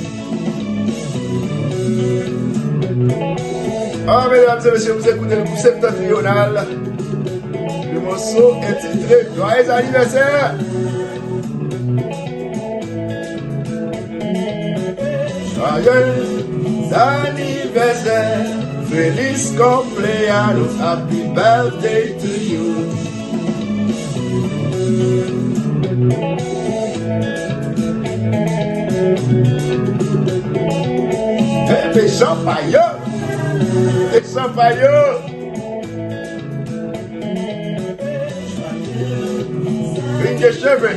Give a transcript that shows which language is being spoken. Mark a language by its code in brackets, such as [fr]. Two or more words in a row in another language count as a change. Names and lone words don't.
[fr] Ah, mesdames et messieurs, vous écoutez le groupe septentrional. Le morceau est titré Joyeux anniversaire. Joyeux anniversaire, [es] feliz cumpleaños, [en] happy birthday to you. Hey, champagne! Hey, champagne! Bring your champagne!